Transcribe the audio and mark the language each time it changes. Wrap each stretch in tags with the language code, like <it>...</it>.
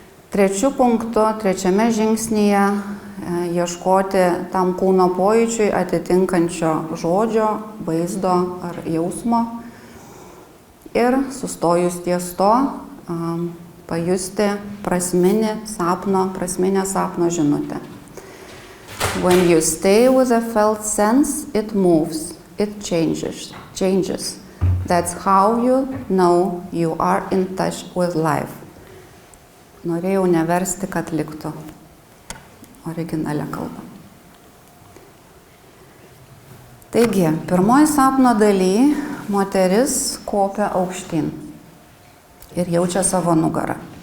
<lt>Trečiame žingsnyje ieškoti tam kūno pojūčiui atitinkančio žodžio, vaizdo ar jausmo. Ir sustojus ties to, pajusti prasminę sapno žinutę.</lt> <en>When you stay with a felt sense, it moves, it changes. That's how you know you are in touch with life.</en> <lt>Norėjau neversti, kad liktų originalią kalbą. Taigi, pirmoji sapno daly moteris kopia aukštyn ir jaučia savo nugarą.</lt>